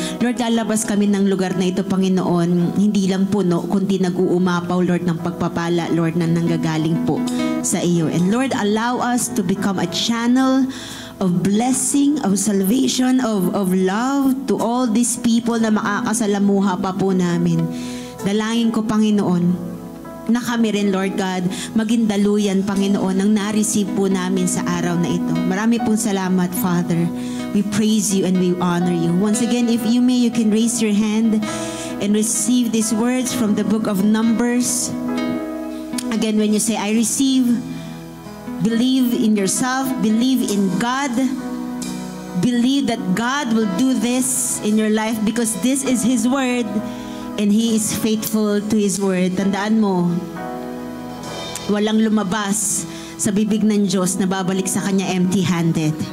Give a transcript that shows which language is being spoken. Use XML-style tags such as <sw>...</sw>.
<tl>Lord, lalabas kami ng lugar na ito, Panginoon, hindi lang puno, kundi nag-uumapaw, Lord, ng pagpapala, Lord, na nanggagaling po sa iyo.</tl> <en>And Lord, allow us to become a channel of blessing, of salvation, of love to all these people</en> <tl>na makakasalamuha pa po namin. Dalangin ko, Panginoon, na kami rin, Lord God, maging daluyan, Panginoon, ang na-receive po namin sa araw na ito. Marami pong salamat,</tl> <en>Father. We praise You and we honor You. Once again, if you may, you can raise your hand and receive these words from the book of Numbers. Again, when you say, I receive, believe in yourself, believe in God, believe that God will do this in your life because this is His word. And He is faithful to His word.</en> <tl>Tandaan mo, walang lumabas sa bibig ng Diyos na babalik sa Kanya empty-handed.</tl>